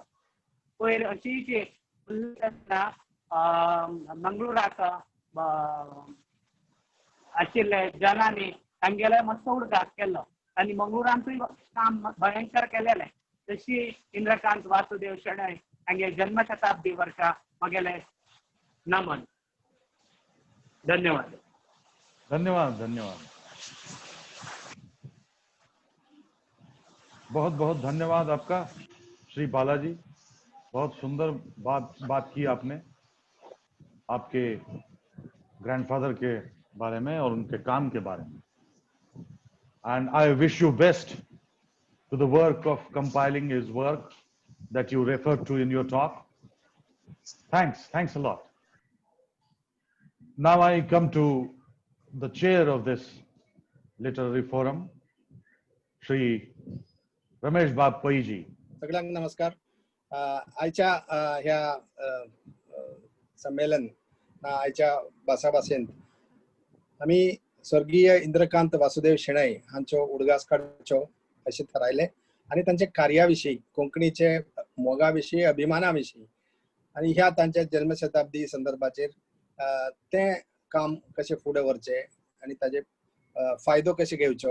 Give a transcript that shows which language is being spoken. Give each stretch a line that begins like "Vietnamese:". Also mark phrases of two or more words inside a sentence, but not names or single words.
Konkani: पयर अशीच मंगळुराक आशिल्ले जनांनी तांगेले मस्त उडगास केल्लो आनी मंगळुरांतूय काम भयंकर केलेलें. तशी इंद्रकांत वासुदेव शेणै तांगे जन्मशताब्दी वर्सा म्हगेले नमन. धन्यवाद.
Hindi: धन्यवाद धन्यवाद बहुत बहुत धन्यवाद आपका श्री बालाजी. बहुत सुंदर बात की आपने आपके ग्रैंडफादर के बारे में और उनके काम के बारे में.
English: And I wish you best to the work of compiling his work that you referred to in your talk. Thanks a lot. Now I come to the chair of this literary forum, Shri Ramesh Bab Pai ji.
Konkani: सगळ्यांक नमस्कार. आयच्या ह्या संमेलन आयच्या भासाभासेंत आमी स्वर्गीय इंद्रकांत वासुदेव शेणै हांचो उडगास काडचो अशें थारायलें आनी तांचे कार्या विशीं कोंकणीचे मोगा विशीं अभिमाना विशीं आनी ह्या तांच्या जन्मशताब्दी संदर्भाचेर तें काम कशें फुडें व्हरचें आनी ताजे फायदो कशें घेवचो.